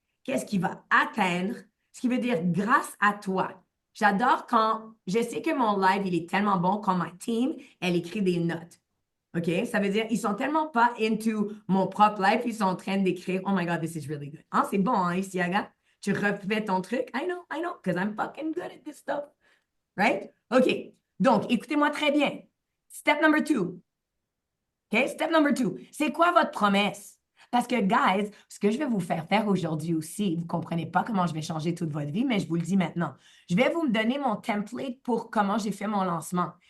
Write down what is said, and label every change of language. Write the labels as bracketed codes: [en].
[fr] Qu'est-ce qu'il va atteindre? Ce qui veut dire grâce à toi. J'adore quand, je sais que mon live, il est tellement bon quand ma team, elle écrit des notes. OK? Ça veut dire, ils sont tellement pas into mon propre life, ils sont en train d'écrire, [en] oh my God, this is really good. [fr] Hein, c'est bon, hein, Isiaga? Tu refais ton truc? [en] I know, because I'm fucking good at this stuff. Right? OK. [fr] Donc, écoutez-moi très bien. [en] Step number 2. [fr] OK? Step number 2. C'est quoi votre promesse? Parce que, guys, ce que je vais vous faire aujourd'hui aussi, vous ne comprenez pas comment je vais changer toute votre vie, mais je vous le dis maintenant. Je vais vous donner mon template pour comment j'ai fait mon lancement.